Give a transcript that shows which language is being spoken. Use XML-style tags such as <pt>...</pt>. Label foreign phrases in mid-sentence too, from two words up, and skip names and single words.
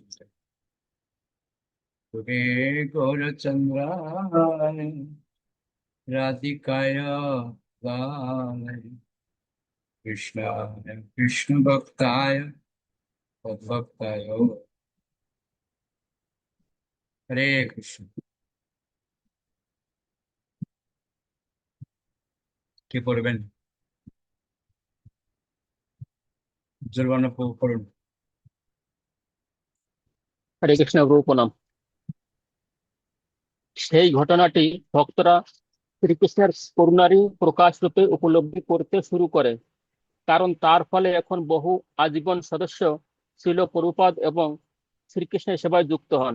<sa>तुगे गौरचंद्राय राधिकाय दाय कृष्णाय कृष्ण भक्ताय तद्भक्ताय हरे कृष्ण।</sa> <bn>কি পড়বেন? জুলবানা পড়ুন। হরে কৃষ্ণ প্রভু প্রণাম। সেই ঘটনাটি ভক্তরা শ্রীকৃষ্ণের করুণারই প্রকাশ রূপে উপলব্ধি করতে শুরু করে, কারণ তার ফলে এখন বহু আজীবন সদস্য শিল প্রভুপাদ এবং শ্রীকৃষ্ণের সেবায় যুক্ত হন।</bn>